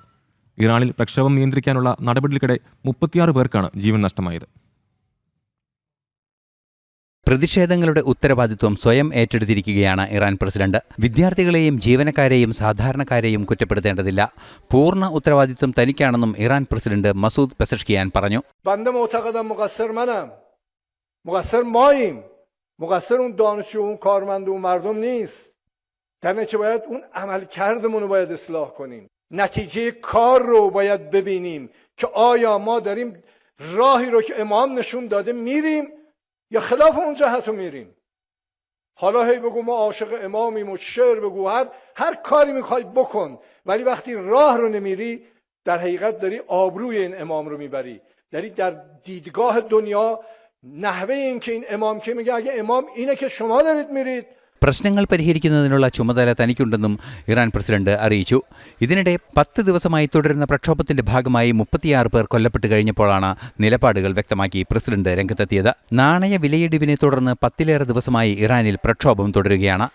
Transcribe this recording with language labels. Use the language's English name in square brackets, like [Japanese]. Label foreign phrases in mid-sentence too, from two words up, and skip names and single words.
[Malayalam] ഇറാനിൽ പ്രക്ഷോഭം നിയന്ത്രിക്കാനുള്ള നടപടികൾക്കിടെ 36 പേർക്കാണ് ജീവൻ നഷ്ടമായത്. പ്രതിഷേധങ്ങളുടെ ഉത്തരവാദിത്വം സ്വയം ഏറ്റെടുത്തിരിക്കുകയാണ് ഇറാൻ പ്രസിഡന്റ്. വിദ്യാർത്ഥികളെയും ജീവനക്കാരെയും സാധാരണക്കാരെയും കുറ്റപ്പെടുത്തേണ്ടതില്ല, പൂർണ്ണ ഉത്തരവാദിത്വം തനിക്കാണെന്നും ഇറാൻ പ്രസിഡന്റ് മസൂദ് പെസഷ്കിയാൻ പറഞ്ഞു. [Persian] مقصر ماییم، مقصر اون دانشجو، اون کارمند و اون مردم نیست. در نتیجه باید اون عملکردمون رو باید اصلاح کنیم. نتیجه کار رو باید ببینیم که آیا ما داریم راهی رو که امام نشون داده میریم یا خلاف اون جهت رو میریم. حالا هی بگو ما عاشق امامیم و شعر بگو، هر کاری میخوای بکن، ولی وقتی راه رو نمیری در حقیقت داری آبروی این امام رو میبری. داری در دیدگاه دنیا نحوه این که این امام که میگه اگه امام اینه که شما دارید میرید. [Malayalam] പ്രശ്നങ്ങൾ പരിഹരിക്കുന്നതിനുള്ള ചുമതല തനിക്കുണ്ടെന്നും ഇറാൻ പ്രസിഡന്റ് അറിയിച്ചു. ഇതിനിടെ 10 ദിവസമായി തുടരുന്ന പ്രക്ഷോഭത്തിന്റെ ഭാഗമായി 36 പേർ കൊല്ലപ്പെട്ട് കഴിഞ്ഞപ്പോഴാണ് നിലപാടുകൾ വ്യക്തമാക്കി പ്രസിഡന്റ് രംഗത്തെത്തിയത്. നാണയ വിലയിടിവിനെ തുടർന്ന് 10ലേറെ ദിവസമായി ഇറാനിൽ പ്രക്ഷോഭം തുടരുകയാണ്.